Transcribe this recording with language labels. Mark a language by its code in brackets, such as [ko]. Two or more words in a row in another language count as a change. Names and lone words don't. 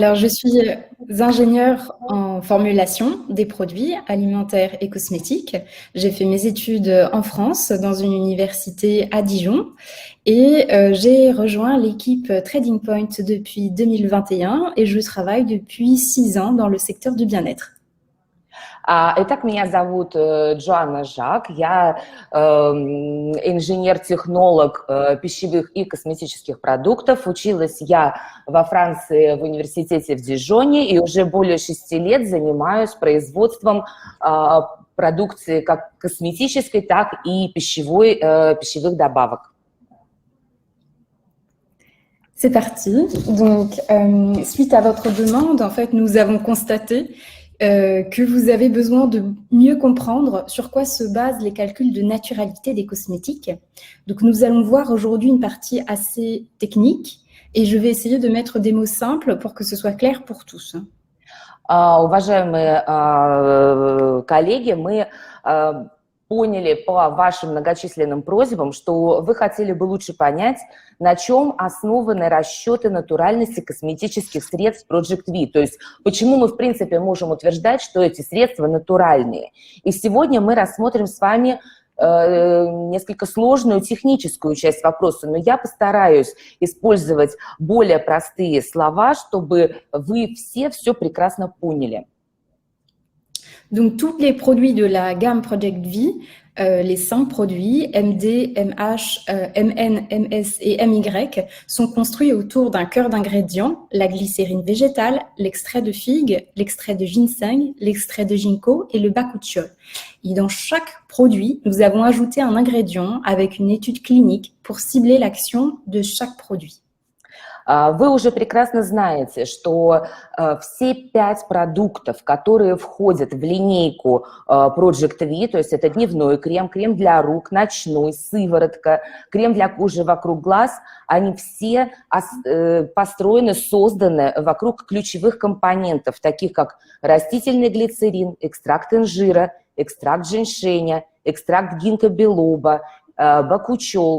[fr] Alors, je suis ingénieure en formulation des produits alimentaires et cosmétiques. J'ai fait mes études en France, dans une université à Dijon, et j'ai rejoint l'équipe Trading Point depuis 2021 et je travaille depuis 6 ans dans le secteur du bien-être. [ru] Итак, меня зовут Джоанна Жак, я инженер-технолог пищевых и косметических продуктов. Училась я во Франции в университете в Дижоне и уже более 6 лет занимаюсь производством продукции как косметической, так и пищевых добавок. [fr] C'est parti. Donc, suite à votre demande, en fait, nous avons constaté que vous avez besoin de mieux comprendre sur quoi se basent les calculs de naturalité des cosmétiques. Donc, nous allons voir aujourd'hui une partie assez technique et je vais essayer de mettre des mots simples pour que ce soit clair pour tous. [ru] Уважаемые коллеги, мы поняли по вашим многочисленным просьбам, что вы хотели бы лучше понять, на чем основаны расчеты натуральности косметических средств Project V. То есть почему мы, в принципе, можем утверждать, что эти средства натуральные. И сегодня мы рассмотрим с вами несколько сложную техническую часть вопроса, но я постараюсь использовать более простые слова, чтобы вы все прекрасно поняли. [fr] Donc, tous les produits de la gamme Project V, les 5 produits, MD, MH, MN, MS et MY, sont construits autour d'un cœur d'ingrédients, la glycérine végétale, l'extrait de figue, l'extrait de ginseng, l'extrait de ginkgo et le bakuchiol. Et dans chaque produit, nous avons ajouté un ingrédient avec une étude clinique pour cibler l'action de chaque produit. [ru] Вы уже прекрасно знаете, что все 5 продуктов, которые входят в линейку Project V, то есть это дневной крем, крем для рук, ночной, сыворотка, крем для кожи вокруг глаз, они все построены, созданы вокруг ключевых компонентов, таких как растительный глицерин, экстракт инжира, экстракт женьшеня, экстракт гинкобилоба, бакучол.